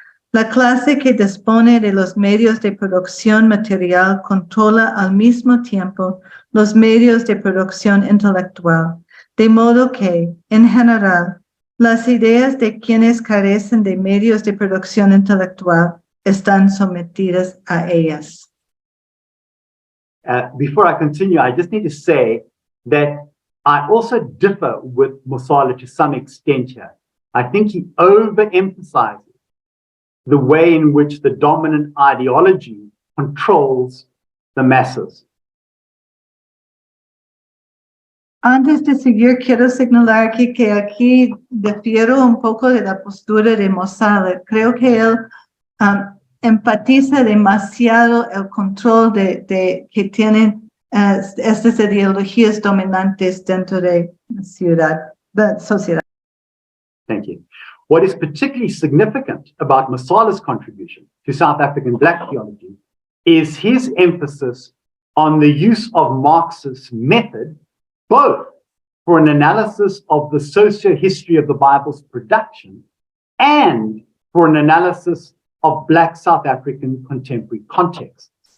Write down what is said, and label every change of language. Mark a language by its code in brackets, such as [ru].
[es] La clase que dispone de los medios de producción material controla al mismo tiempo los medios de producción intelectual, de modo que, en general, las ideas de quienes carecen de medios de producción intelectual están sometidas a ellas. [en] Before I continue, I just need to say that I also differ with Mosala to some extent here. I think he overemphasizes the way in which the dominant ideology controls the masses. [es] Antes de seguir, quiero señalar que aquí difiero un poco de la postura de Mosala. Creo que él empatiza demasiado el control que tienen estas ideologías dominantes dentro de la sociedad. [en] Thank you. What is particularly significant about Mosala's contribution to South African Black theology is his emphasis on the use of Marx's method, both for an analysis of the socio-history of the Bible's production and for an analysis of Black South African contemporary contexts.